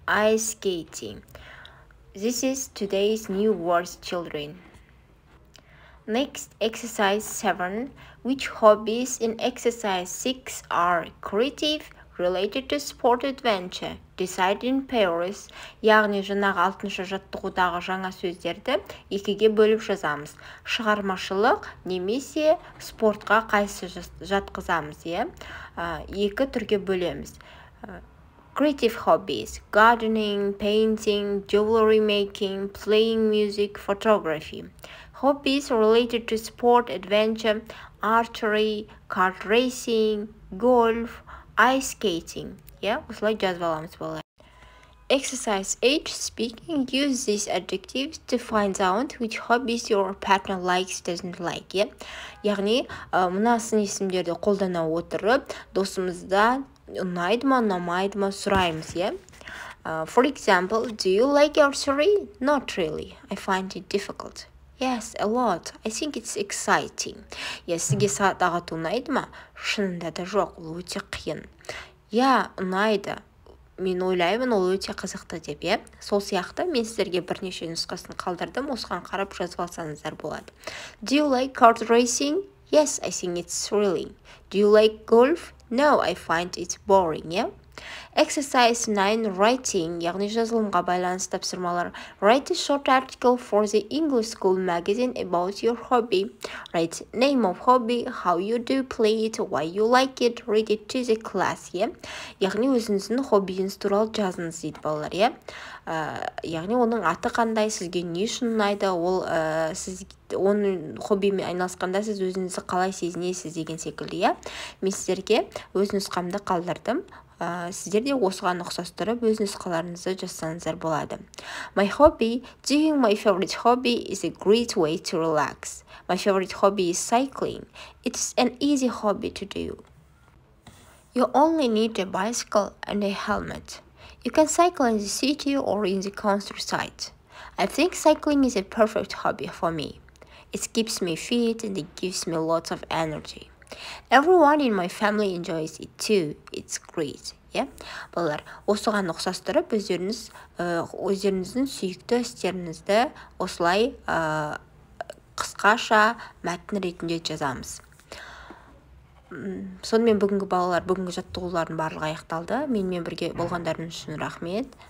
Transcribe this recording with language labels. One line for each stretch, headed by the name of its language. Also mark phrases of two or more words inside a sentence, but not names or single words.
English: This is today's new words, children. Next, exercise 7. Which hobbies in exercise 6 are creative, related to sport adventure? Decide in pairs.
Kazakh: Яғни жаңағы 6-шы жаттығудағы жаңа сөздерді екіге бөліп жазамыз. Шығармашылық немесе спортқа қайсы жатқызамыз, екі түрге бөлеміз.
English: Creative hobbies: gardening, painting, jewelry making, playing music, photography. Hobbies related to sport, adventure: archery, kart racing, golf, ice skating.
Kazakh: Осылай жазып аламыз балалар.
English: Exercise 8. Speaking. Use these adjectives to find out which hobbies your partner likes, doesn't like.
Kazakh: Яғни, мына сын есімдерді қолдана отырып, досымызда ұнайды ма, ұнамайды ма сұраймыз,
English: For example, do you like archery? Not really. I find it difficult. Yes, a lot. I think it's exciting.
Kazakh: Сізге сағат ағату ұнайды ма? Шынында да жоқ, ол өте қиын. Ұнайды. Мен ойлаймын, ол өте қызықты деп, Сол сияқты мен сіздерге бірнеше нұсқасын қалдырдым, осыған қарап жазып алсаңыздар болады.
English: Do you like kart racing? Yes, I think it's thrilling. Do you like golf? No, I find it boring, Exercise 9. Writing,
Kazakh: яғни жазылымға байланысты тапсырмалар.
English: Write a short article for the English school magazine about your hobby. Write name of hobby, how you do play it, why you like it, read it to the class,
Kazakh: Яғни өзіңіздің хоббиіңіз туралы жазыңыз дейді балалар, Яғни оның аты қандай, сізге не үшін ұнайды, сіз оның хоббимен айналысқанда сіз өзіңізді қалай сезінесіз деген секілді, Мен сіздерге өз нұсқамды қалдырдым. Сіздер де осыған ұқсастырып өз нұсқаларыңызды жазсаңыздар болады.
English: My hobby, doing my favorite hobby is a great way to relax. My favorite hobby is cycling. It's an easy hobby to do. You only need a bicycle and a helmet. You can cycle in the city or in the countryside. I think cycling is a perfect hobby for me. It keeps me fit and it gives me lots of energy. Everyone in my family enjoys it too. It's great.
Kazakh: Балалар, осыған ұқсастырып, өздеріңіздің сүйікті істеріңізді осылай қысқаша мәтін ретінде жазамыз. Сонымен бүгінгі жаттығулардың барлығы аяқталды. Менімен бірге болғандарыңыз үшін рахмет.